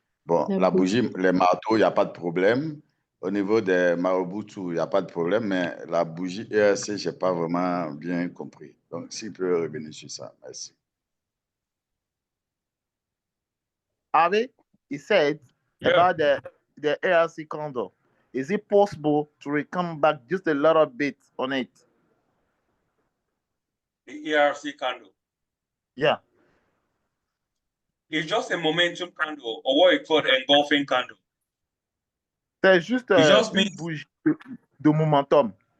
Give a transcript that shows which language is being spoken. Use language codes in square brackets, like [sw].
[fr] Bon, la bougie, les marteaux, il n'y a pas de problème. Au niveau des marabouts, il n'y a pas de problème, mais la bougie ERC, je n'ai pas vraiment bien compris. Donc, s'il peut revenir sur ça, merci. [en] Avi, he said about the ERC candle. Is it possible to come back just a little bit on it? The ERC candle. Yeah. It's just a momentum candle, or what you call an engulfing candle. [fr] C'est juste une bougie de momentum.